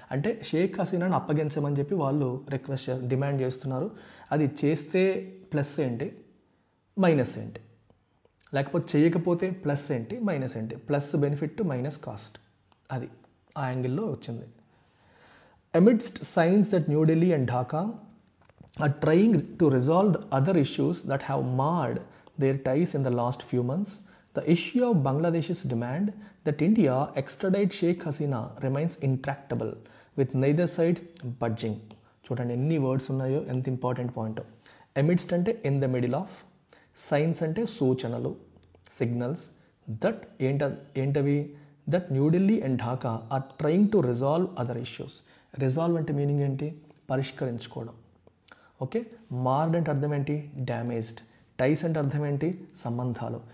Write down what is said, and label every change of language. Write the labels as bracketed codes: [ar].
[te] అంటే షేక్ హసీనాను అప్పగించమని చెప్పి వాళ్ళు డిమాండ్ చేస్తున్నారు. అది చేస్తే ప్లస్ ఏంటి, మైనస్ ఏంటి, లేకపోతే చేయకపోతే ప్లస్ ఏంటి, మైనస్ ఏంటి, ప్లస్ బెనిఫిట్ మైనస్ కాస్ట్, అది ఆ యాంగిల్లో వచ్చింది. [en] Amidst signs that New Delhi and Dhaka are trying to resolve the other issues that have marred their ties in the last few months, the issue of Bangladesh's demand that India extradite Sheikh Hasina remains intractable, with neither side budging. [te] చూడండి ఎన్ని words ఉన్నాయో, ఎంత important point. ఎమిడ్స్ట్ అంటే [en] in the middle of, [te] science అంటే సూచనలు, signals, that ఏంటవి, [en] That New Delhi and Dhaka are trying to resolve other issues. [te] Resolve అంటే meaning ఏంటి? పరిష్కరించుకోవడం. ఓకే, మార్డ్ అంటే అర్థం ఏంటి? డ్యామేజ్డ్. టైస్ అంటే అర్థం ఏంటి? సంబంధాలు.